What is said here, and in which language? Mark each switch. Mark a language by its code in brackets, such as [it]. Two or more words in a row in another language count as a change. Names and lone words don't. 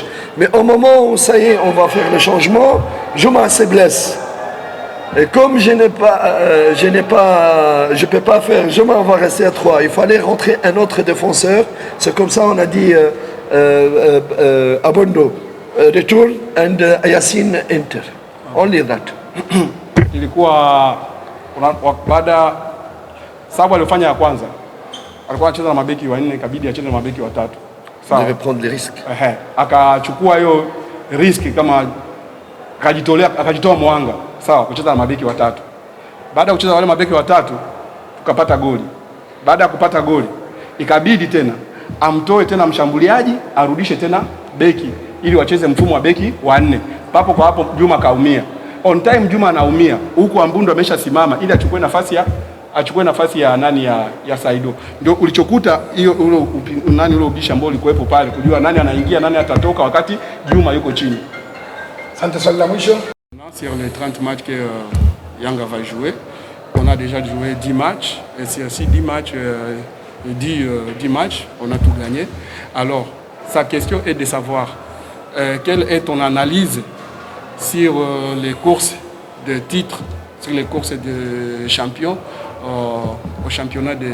[fr] Mais au moment où ça y est, on va faire le changement, Juma se blesse. Et comme je ne peux pas faire, Juma va rester à 3. Il fallait rentrer un autre défenseur. C'est comme ça on a dit Abondo [en] return and Yassine enter. Only that. [sw] Ilikuwa baada sababu alifanya ya kwanza, alikuwa anacheza na mabeki wanne, ikabidi acheze na mabeki watatu. Sawa. [fr] Il devait prendre les risques. [sw] Akachukua hiyo riski kama akajitoa mwanga, sawa, kucheza na mabeki watatu. Baada ya kucheza wale mabeki watatu, tukapata goli. Baada ya kupata goli, ikabidi tena amtoe tena mshambuliaji, arudishe tena beki ili wacheze mfumo wa beki wanne. Papo kwa hapo Juma kaumia. [en] On time [sw] Juma anaumia. Huko Ambundo ameshasimama ili achukue nafasi ya nani ya Saido. Ndio ulichokuta hiyo ule ubishi ambao ulikuwepo pale, kujua nani anaingia, nani atatoka wakati Juma yuko chini. Asante, swali la mwisho. [fr] Sur les 30 matchs que Yanga va jouer, on a déjà joué 10 matchs et sur ces 10 matchs 10 matchs, on a tout gagné. Alors, sa question est de savoir quelle est ton analyse sur les courses de titres, sur les courses de champions au championnat de